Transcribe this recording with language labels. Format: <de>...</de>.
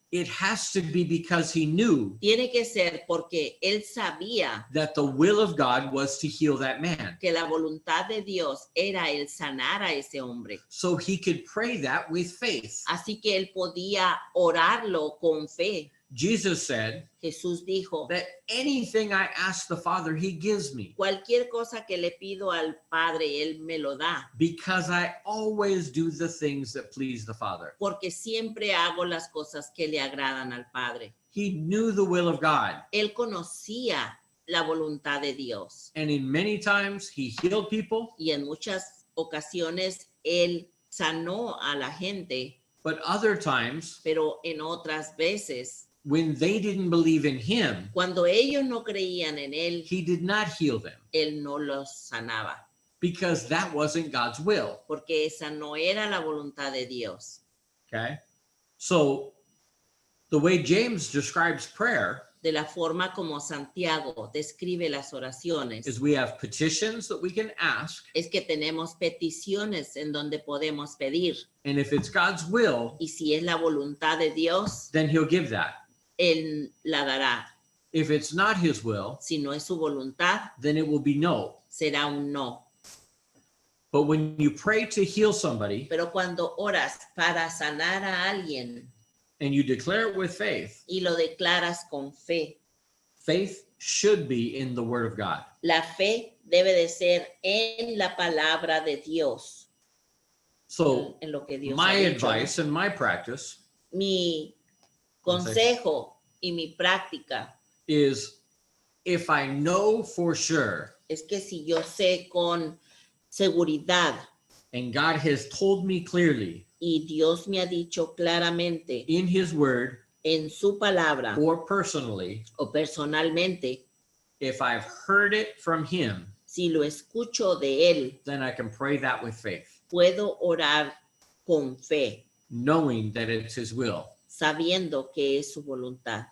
<en>it has to be because he knew</en> <es>tiene que ser porque él sabía</es> <en>that the will of God was to heal that man.</en> <es>que la voluntad de Dios era el sanar a ese hombre.</es> <en>So he could pray that with faith.</en> <es>Así que él podía orarlo con fe.</es> <en>Jesus said</en> <es>Jesús dijo,</es> <en>that anything I ask the Father, he gives me,</en> <es>cualquier cosa que le pido al Padre, Él me lo da,</es> <en>because I always do the things that please the Father.</en> <es>porque siempre hago las cosas que le agradan al Padre.</es> <en>He knew the will of God,</en> <es>Él conocía la voluntad de Dios</es> <en>and in many times he healed people,</en> <es>y en muchas ocasiones Él sanó a la gente,</es> <en>but other times</en> <es>pero en otras veces,</es> <en>when they didn't believe in him,</en> <es>cuando ellos no creían en Él,</es> <en>he did not heal them,</en> <es>Él no los sanaba,</es> <en>because that wasn't God's will.</en> <es>porque esa no era la voluntad de Dios.</es> <en>Okay? So the way James describes prayer</en> <es>De la forma como Santiago describe las oraciones,</es> <en>is we have petitions that we can ask,</en> <es>es que tenemos peticiones en donde podemos pedir.</es> <en>and if it's God's will,</en> <es>Y si es la voluntad de Dios,</es> <en>then he'll give that.</en> <es>Él la dará.</es> <en>If it's not his will,</en> <es>Si no es su voluntad,</es> <en>then it will be no.</en> <es>será un no.</es> <en>But when you pray to heal somebody</en> <es>Pero cuando oras para sanar a alguien</es> <en>and you declare it with faith,</en> <es>y lo declaras con fe,</es> <en>faith should be in the word of God.</en> <es>la fe debe de ser en la palabra de Dios,</es> <en>So</en> <es>en lo que Dios</es> <en>my</en> <es>ha dicho.</es> <en>advice and my practice</en> <es>Mi consejo y mi práctica</es> <en>is if I know for sure</en> <es>es que si yo sé con seguridad</es> <en>and God has told me clearly</en> <es>y Dios me ha dicho claramente</es> <en>in his word</en> <es>en su palabra</es> <en>or personally,</en> <es>o personalmente,</es> <en>if I've heard it from him,</en> <es>si lo escucho de Él,</es> <en>then I can pray that with faith,</en> <es>puedo orar con fe,</es> <en>knowing that it's his will,</en> <es>sabiendo que es su voluntad.</es>